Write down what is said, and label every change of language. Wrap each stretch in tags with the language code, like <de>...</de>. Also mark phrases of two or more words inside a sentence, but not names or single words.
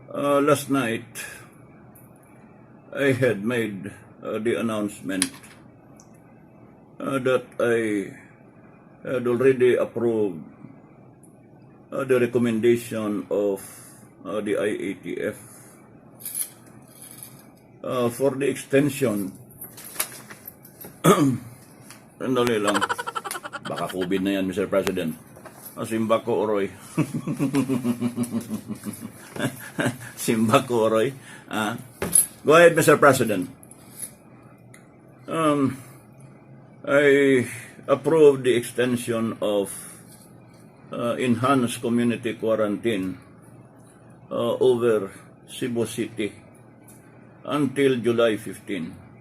<en>Last night, I had made the announcement that I had already approved the recommendation of the IATF for the extension.</en> <tl>Sandali lang. Baka COVID na yan,</tl> <en>Mr. President.</en> <ceb>Simba ko, Oroy. Simba ko, Oroy.</ceb> <en>Go ahead, Mr. President. I approve the extension of enhanced community quarantine over Cebu City until July 15.</en>